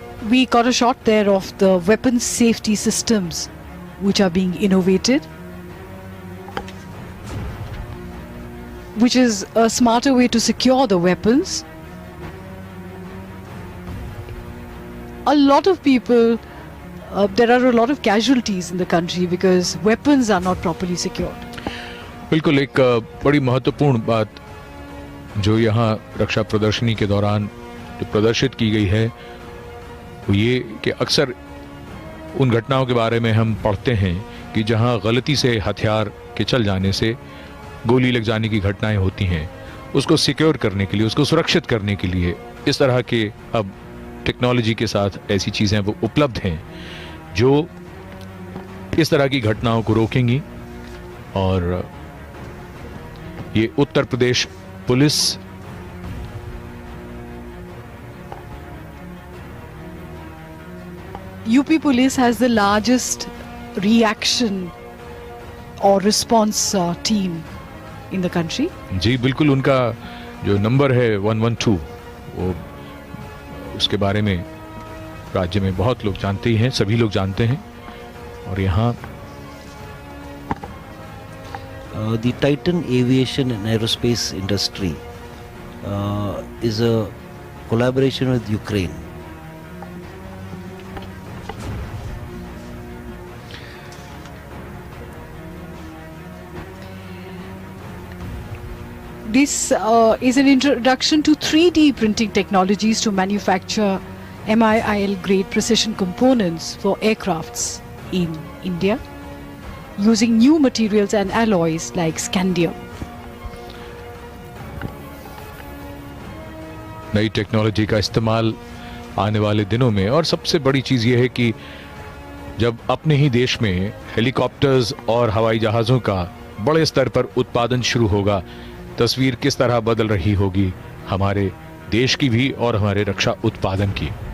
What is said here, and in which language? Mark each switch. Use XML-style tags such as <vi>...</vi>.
<en>We got a shot there of the weapons safety systems which are being innovated, which is a smarter way to secure the weapons. A lot of people, there are a lot of casualties in the country because weapons are not properly secured.</en> <hi>बिल्कुल एक बड़ी महत्वपूर्ण बात जो यहाँ रक्षा प्रदर्शनी के दौरान जो प्रदर्शित की गई है वो ये कि अक्सर उन घटनाओं के बारे में हम पढ़ते हैं कि जहां गलती से हथियार के चल जाने से गोली लग जाने की घटनाएं होती हैं, उसको सिक्योर करने के लिए, उसको सुरक्षित करने के लिए इस तरह के अब टेक्नोलॉजी के साथ ऐसी चीज़ें वो उपलब्ध हैं जो इस तरह की घटनाओं को रोकेंगी। और ये Uttar Pradesh police</hi> <en>UP Police has the largest reaction or response team in the country.</en> <hi>जी बिल्कुल, उनका जो नंबर है 112 वो उसके बारे में राज्य में बहुत लोग जानते ही हैं, सभी लोग जानते हैं। और यहाँ</hi> <en>the Titan Aviation and Aerospace Industry is a collaboration with Ukraine. This is an introduction to 3D printing technologies to manufacture MIL grade precision components for aircrafts in India using new materials and alloys like scandium.</en> <hi>नई technology का इस्तेमाल आने वाले दिनों में, और सबसे बड़ी चीज़ ये है कि जब अपने ही देश में हेलीकॉप्टर्स और हवाई जहाज़ों का बड़े स्तर पर उत्पादन शुरू होगा, तस्वीर किस तरह बदल रही होगी हमारे देश की भी और हमारे रक्षा उत्पादन की।</hi>